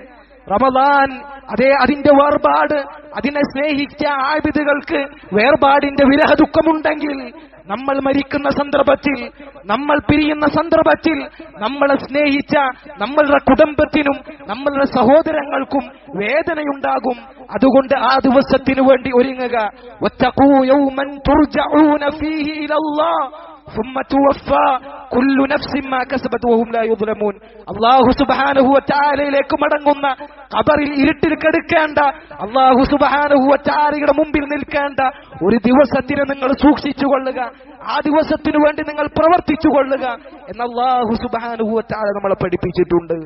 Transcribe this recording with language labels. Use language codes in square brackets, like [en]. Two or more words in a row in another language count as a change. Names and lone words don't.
[ml] റമദാൻ അതിന്റെ വേർപാട്, അതിനെ സ്നേഹിച്ച ആബിദുകൾക്ക് വേർപാടിന്റെ വിരഹ ദുഃഖമുണ്ടെങ്കിൽ, നമ്മൾ മരിക്കുന്ന സന്ദർഭത്തിൽ, നമ്മൾ പിരിയുന്ന സന്ദർഭത്തിൽ നമ്മളെ സ്നേഹിച്ച നമ്മളുടെ കുടുംബത്തിനും നമ്മളുടെ സഹോദരങ്ങൾക്കും വേദനയുണ്ടാകും. അതുകൊണ്ട് ആ ദിവസത്തിനു വേണ്ടി ഒരുങ്ങുക. [ar] واتقوا يوما ترجعون فيه إلى الله ثم توفى كل نفس ما كسبت وهم لا يظلمون. الله سبحانه وتعالى [ml] മടങ്ങുന്ന, ഖബറിൽ ഇരുട്ടിൽ കിടക്കേണ്ട, [ar] الله سبحانه وتعالى [ml] മുമ്പിൽ നിൽക്കേണ്ട ഒരു ദിവസത്തിനെ നിങ്ങൾ സൂക്ഷിച്ചുകൊള്ളുക. ആ ദിവസത്തിനു വേണ്ടി നിങ്ങൾ പ്രവർത്തിച്ചുകൊള്ളുക എന്ന് [ar] الله سبحانه وتعالى [ml] നമ്മളെ പഠിപ്പിച്ചിട്ടുണ്ട്.